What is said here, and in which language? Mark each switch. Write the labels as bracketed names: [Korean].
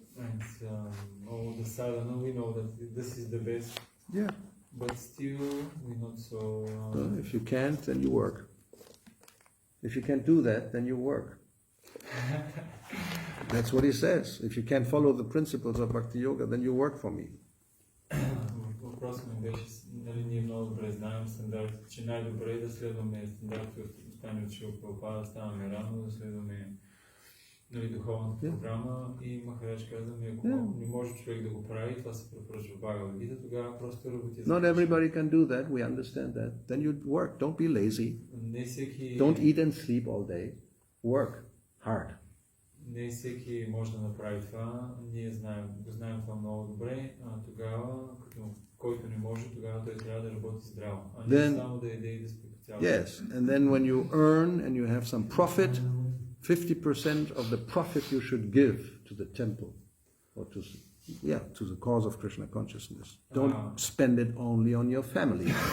[English] And all the sadhana, we know that this is the best. Yeah. But still, we're not so. If you can't, then you work. If you can't do that, then you work. That's what he says. If you can't follow the principles of Bhakti-yoga, then you work for me. [Bulgarian] Въпросът ми беше, нали, ние много добре знаем стандартите, че най-добре е да следваме стандартите от останали от Шрила Прабхупада, да ставаме рано, да следваме духовната програма и Махарадж каза ми, ако не може човек да го прави, това се препоръчва в Бхагавад Гита, тогава просто работи. [English] Not everybody can do that, we understand that. Then you work, don't be lazy. Don't eat and sleep all day. Work hard. [Bulgarian] Не всеки може да направи това, ние знаем това много добре, тогава, който не може, тогава той трябва да работи здраво, а не само да яде и да спи по цял ден. [English] Yes, and then when you earn and you have some profit, 50% of the profit you should give to the temple, or to the cause of Krishna consciousness. Don't spend it only on your family.